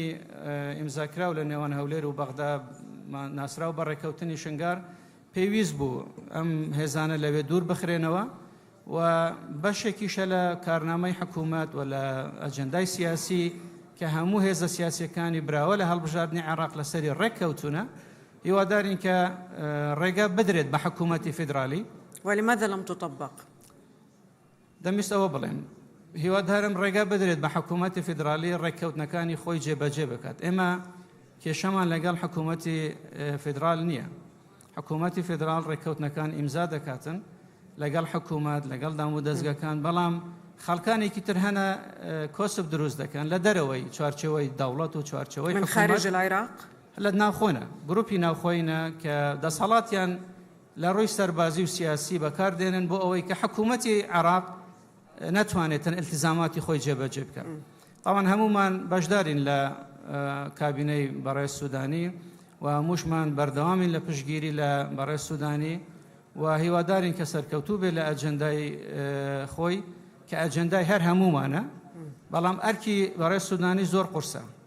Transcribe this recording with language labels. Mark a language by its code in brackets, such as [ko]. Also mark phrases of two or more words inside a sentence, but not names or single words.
[ckb] ئیمزاکراو لە نێوان هەولێر و بەغدا ناسراو بە ڕێکەوتنی شنگار پێویست بوو ئەم هێزانە لەوێ دوور بخرێنەوە و بەشێکیشە لە کارنامەی حکوومەت و لە ئەجەندای سیاسی کە هەموو هێزە سیاسیەکانی براوە لە هەڵبژاردننی عێراق لەسەری ڕێککەوتونە هیوادارین کە ڕێگە بدرێت بە حکوومەتی فیدرالی. [ar] ولماذا لم تطبق؟ [ckb] دەمویست ئەوە بڵێم هیوادارم ڕێگە بدرێت بە حکوومەتی فیدرالی ڕێککەوتنەکانی خۆی جێبەجێ بکات. ئێمە کێشەمان لەگەڵ حکوومەتی فیدرال نییە. حکوومەتی فیدرال ڕێککەوتنەکان ئیمزا دەکاتن لەگەڵ حکوومەت لەگەڵ دام و دەستگەکان، بەڵام خەڵکانێکی تر هەنە کۆسب دروست دەکەن لە دەرەوەی چوارچەوەی دەوڵەت و چوارچەوەی [ar] من خارج العراق [ckb] لە ناوخۆنە گروپی ناوخۆینە کە دەسەڵاتیان لە ڕووی سەربازی و سیاسی بەکاردێنن بۆ ئەوەی کە حکوومەتی عێراق نەتوانێتن ئیلتیزاماتی خۆی جێبەجێ بکەن. تاوان هەمومان بەشدارین لە کابینەی بەڕێز سوودانی و هەمووشمان بەردەوامین لە پشتگیری لە بەڕێز سوودانی و هیوادارین کە سەرکەوتوو بێت لە ئەجەندای خۆی کە ئەجەندای هەر هەمومانە، بەڵام ئەرکی بەڕێز سوودانی زۆر قورسە